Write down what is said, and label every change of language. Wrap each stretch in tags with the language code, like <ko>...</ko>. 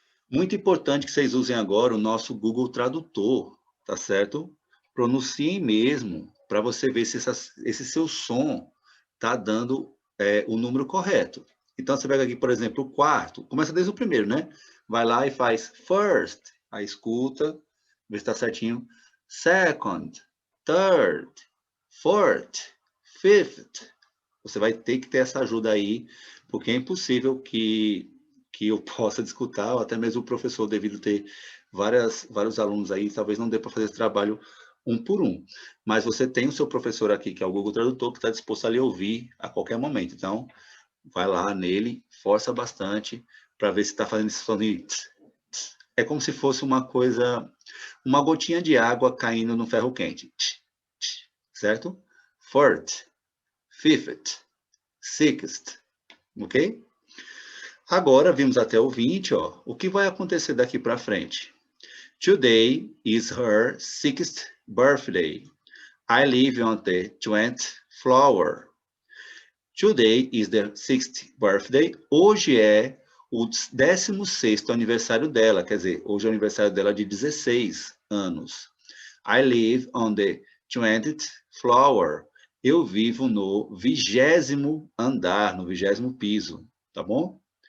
<pt>Muito importante que vocês usem agora o nosso Google Tradutor, tá certo? Pronunciem mesmo, para você ver se esse seu som tá dando o número correto. Então, você pega aqui, por exemplo, o quarto. Começa desde o primeiro, né? Vai lá e faz first. Aí escuta, vê se está certinho.</pt> <en>Second, third, fourth, fifth.</en> <pt>Você vai ter que ter essa ajuda aí, porque é impossível que eu possa discutir, ou até mesmo o professor, devido ter vários alunos aí, talvez não dê para fazer esse trabalho um por um. Mas você tem o seu professor aqui, que é o Google Tradutor, que está disposto a lhe ouvir a qualquer momento. Então, vai lá nele, força bastante, para ver se está fazendo esse soninho. É como se fosse uma coisa, uma gotinha de água caindo no ferro quente. Certo?</pt> <en>Fourth, fifth, sixth, ok?</en> <pt>Agora, vimos até o 20, ó. O que vai acontecer daqui para frente?</pt> <en>Today is her 6th birthday. I live on the 20th floor. Today is the 6th birthday.</en> <pt>Hoje é o 16º aniversário dela, quer dizer, hoje é o aniversário dela de 16 anos.</pt> <en>I live on the 20th floor.</en> <pt>Eu vivo no 20º andar, no 20º piso, tá bom?</pt>